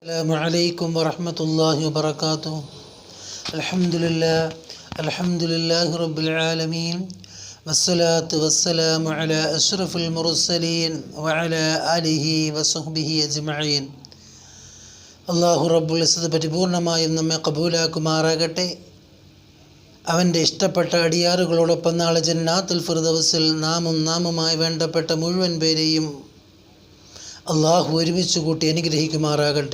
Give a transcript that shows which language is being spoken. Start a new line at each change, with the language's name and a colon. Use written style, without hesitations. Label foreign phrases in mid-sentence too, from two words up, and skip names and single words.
Arabic: السلام عليكم ورحمة الله وبركاته. الحمد لله رب العالمين والصلاة والسلام على أشرف المرسلين وعلى آله وصحبه أجمعين.
Malayalam: അള്ളാഹു റബ്ബുൽ ഇസ്സത്ത് പരിപൂർണമായും നമ്മെ കബൂലാക്കുമാറാകട്ടെ. അവൻ്റെ ഇഷ്ടപ്പെട്ട അടിയാറുകളോടൊപ്പം നാളെ ജന്നാത്തുൽ ഫിർദൗസിൽ നാമുമായി വേണ്ടപ്പെട്ട മുഴുവൻ പേരെയും അള്ളാഹു ഒരുമിച്ച് കൂട്ടി അനുഗ്രഹിക്കുമാറാകട്ടെ.